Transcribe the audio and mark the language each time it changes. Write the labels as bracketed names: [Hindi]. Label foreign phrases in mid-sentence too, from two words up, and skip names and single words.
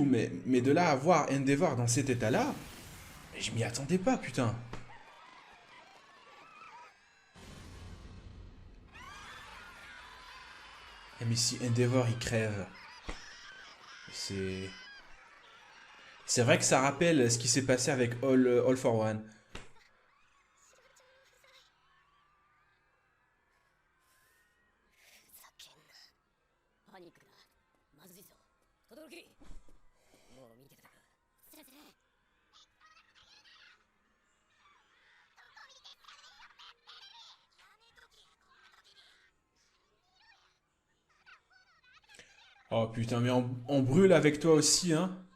[French] Mais de là à voir Endeavor dans cet état-là, je m'y attendais pas, putain. Eh, mais si Endeavor il crève, c'est. C'est vrai que ça rappelle ce qui s'est passé avec All for One. [Japanese] パニックだ。まずいぞ。轟。もう見てたか。するする。 [French] Oh putain, mais on brûle avec toi aussi, hein.